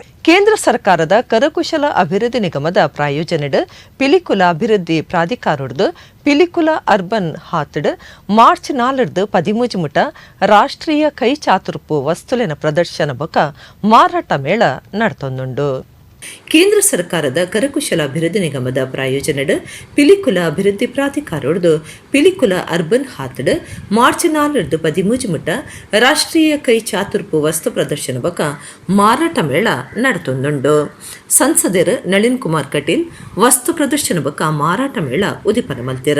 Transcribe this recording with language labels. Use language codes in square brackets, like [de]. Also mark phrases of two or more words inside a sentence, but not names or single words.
[tcy] ಕೇಂದ್ರ ಸರ್ಕಾರದ ಕರಕುಶಲ ಅಭಿವೃದ್ಧಿ ನಿಗಮದ ಪ್ರಾಯೋಜನೆಡ್ ಪಿಲಿಕುಲ ಅಭಿವೃದ್ಧಿ ಪ್ರಾಧಿಕಾರದ್ದು ಪಿಲಿಕುಲ ಅರ್ಬನ್ ಹಾತ್ಡ್ ಮಾರ್ಚ್ 4 ಮುಟ ರಾಷ್ಟ್ರೀಯ ಕೈ ಚಾತುರ್ಪು ವಸ್ತುಲಿನ ಪ್ರದರ್ಶನ ಬೊಕ ಮಾರಾಟ ಮೇಳ ನಡತೊಂದುಂಡು. ಕೇಂದ್ರ ಸರ್ಕಾರದ ಕರಕುಶಲ ಅಭಿವೃದ್ಧಿ ನಿಗಮದ ಪ್ರಾಯೋಜನೆಡ್ ಪಿಲಿಕುಲ ಅಭಿವೃದ್ಧಿ ಪ್ರಾಧಿಕಾರದ್ದು ಪಿಲಿಕುಲ ಅರ್ಬನ್ ಹಾತ್ಡ್ ಮಾರ್ಚ್ 4 ಮುಟ ರಾಷ್ಟ್ರೀಯ ಕೈ ಚಾತುರ್ಪು ವಸ್ತು ಪ್ರದರ್ಶನ ಬೊಕ ಮಾರಾಟ ಮೇಳ ನಡತೊಂದುಂಡು. ಸಂಸದರ್ ನಳಿನ್ ಕುಮಾರ್ ಕಟೀಲ್ ವಸ್ತು ಪ್ರದರ್ಶನ ಬೊಕ ಮಾರಾಟ ಮೇಳ ಉದಿಪನ ಮಲ್ತೆರ್.